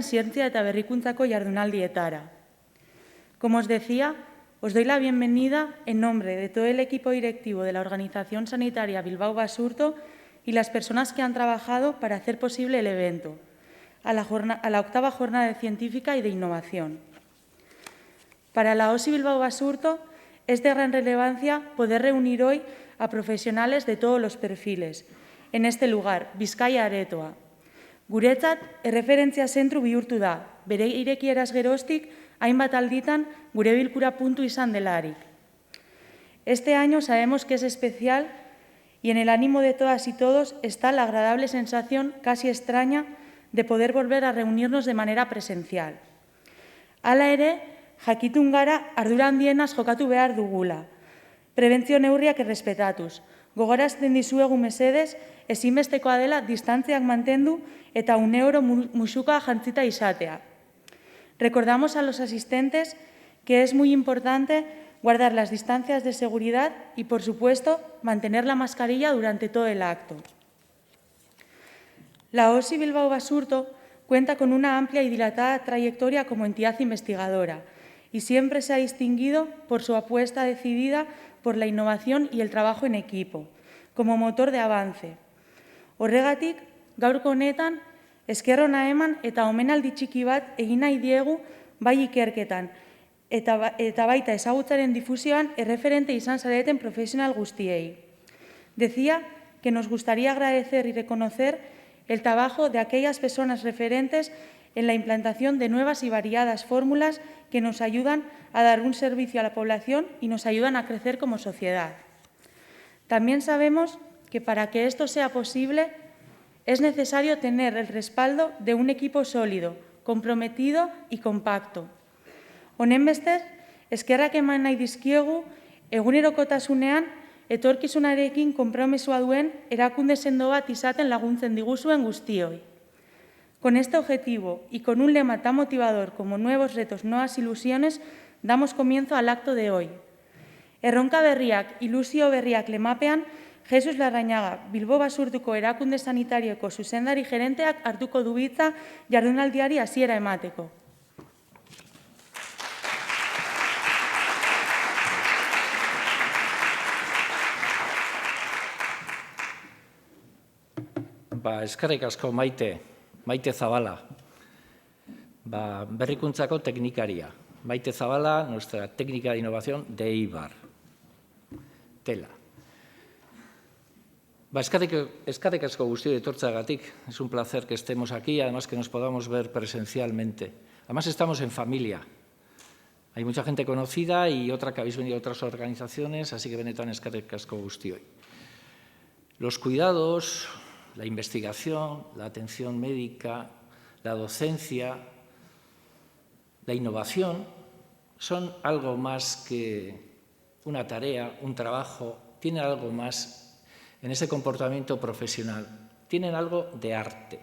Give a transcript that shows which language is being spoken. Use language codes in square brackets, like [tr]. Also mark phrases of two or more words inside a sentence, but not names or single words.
[eu] zientzia eta berrikuntzako jardunaldietara. [es] Como os decía, os doy la bienvenida en nombre de todo el equipo directivo de la Organización Sanitaria Bilbao Basurto y las personas que han trabajado para hacer posible el evento, a la 8ª jornada científica y de innovación. Para la OSI Bilbao Basurto es de gran relevancia poder reunir hoy a profesionales de todos los perfiles, en este lugar, Bizkaia Aretoa. [eu] Guretzat, erreferentzia zentru bihurtu da, bere irekieraz geroztik, hainbat alditan gure bilkura puntu izan delarik. [es] Este año sabemos que es especial y en el ánimo de todas y todos está la agradable sensación casi extraña de poder volver a reunirnos de manera presencial. [eu] Hala ere, jakitun gara ardura handienaz jokatu behar dugula. Prebentzio neurriak errespetatuz. Gogorazten dizuegu mesedez, ezinbestekoa dela distantziak mantendu eta uneoro musuka jantzita izatea. [es] Recordamos a los asistentes que es muy importante guardar las distancias de seguridad y, por supuesto, mantener la mascarilla durante todo el acto. La OSI Bilbao Basurto cuenta con una amplia y dilatada trayectoria como entidad investigadora y siempre se ha distinguido por su apuesta decidida por la innovación y el trabajo en equipo, como motor de avance. [eu] Horregatik, gaurko honetan, esker ona eman eta omenaldi txiki bat egin nahi diegu bai ikerketan, eta baita ezagutzaren difusioan erreferente izan zareten profesional guztiei. [es] Decía que nos gustaría agradecer y reconocer el trabajo de aquellas personas referentes en la implantación de nuevas y variadas fórmulas que nos ayudan a dar un servicio a la población y nos ayudan a crecer como sociedad. También sabemos que para que esto sea posible es necesario tener el respaldo de un equipo sólido, comprometido y compacto. [eu] Honenbestez, eskerrak eman nahi dizkiegu egunerokotasunean etorkizunarekin konpromezua duen erakunde sendo bat izaten laguntzen diguzuen guztioi. [es] Con este objetivo y con un lema tan motivador como nuevos retos, nuevas ilusiones, damos comienzo al acto de hoy. [eu] Erronka berriak, ilusio berriak lemapean, Jesus Larrañaga, Bilbo Basurtuko erakunde sanitarioko zuzendari gerenteak hartuko du hitza jardunaldiari hasiera emateko. Eskerrik asko Maite Zabala, berrikuntzako teknikaria. Maite Zabala, [es] nuestra técnica de innovación de Eibar. Tela. [eu] Eskerrik asko guztioi etortzeagatik. [es] Es un placer que estemos aquí, además que nos podamos ver presencialmente. Además estamos en familia. Hay mucha gente conocida y otra que habéis venido de otras organizaciones, así que [eu] benetan eskerrik asko guztioi. [es] Los cuidados, la investigación, la atención médica, la docencia, la innovación son algo más que una tarea, un trabajo, tienen algo más en ese comportamiento profesional, tienen algo de arte.